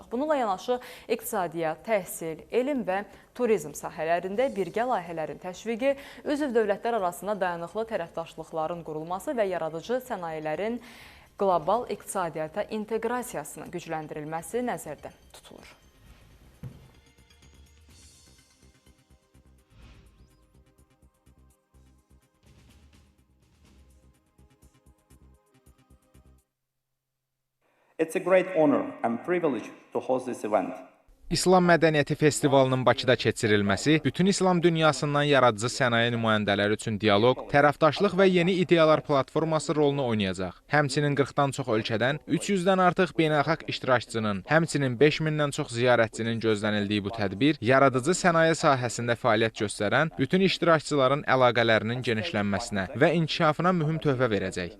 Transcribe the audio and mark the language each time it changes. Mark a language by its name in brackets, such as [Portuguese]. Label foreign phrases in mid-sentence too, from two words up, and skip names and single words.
[Azerbaijani] Bununla yanaşı iqtisadiyyat, təhsil, elm və turizm sahələrində birgə layihələrin təşviqi, üzv dövlətlər arasında dayanıqlı tərəfdaşlıqların qurulması və yaradıcı sənayələrin qlobal iqtisadiyyata inteqrasiyasının gücləndirilməsi nəzərdə tutulur. [English] It's a great honor and privilege to host this event. [Azerbaijani] İslam Mədəniyyəti Festivalının Bakıda keçirilməsi bütün İslam dünyasından yaradıcı sənaye nümayəndələri üçün dialoq, tərəfdaşlıq və yeni ideyalar platforması rolunu oynayacaq. Həmçinin 40-dan çox ölkədən 300-dən artıq beynəlxalq iştirakçının, həmçinin 5000-dən çox ziyarətçinin gözlənildiyi bu tədbir, yaradıcı sənaye sahəsində fəaliyyət göstərən bütün iştirakçıların əlaqələrinin genişlənməsinə və inkişafına mühüm töhfə verəcək.